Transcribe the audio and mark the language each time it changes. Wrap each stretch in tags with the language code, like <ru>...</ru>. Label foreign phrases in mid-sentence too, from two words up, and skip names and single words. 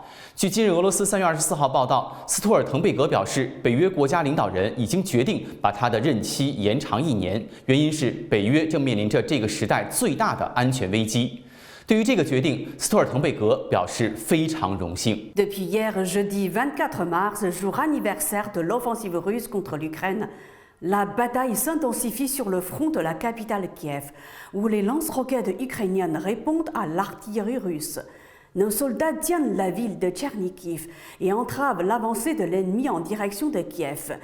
<zh>据今日俄罗斯3月24号报道，斯托尔滕贝格表示，北约国家领导人已经决定把他的任期延长1年，原因是北约正面临着这个时代最大的安全危机。对于这个决定，斯托尔滕贝格表示非常荣幸。</zh> <fr>Depuis hier, jeudi 24 mars, jour anniversaire de l'offensive russe contre l'Ukraine, la bataille s'intensifie sur le front de la capitale Kiev, où les lance-roquettes ukrainiennes répondent à l'artillerie russe. Nos soldats tiennent la ville de Tchernihiv et entravent l'avancée de l'ennemi en direction de Kiev.</fr>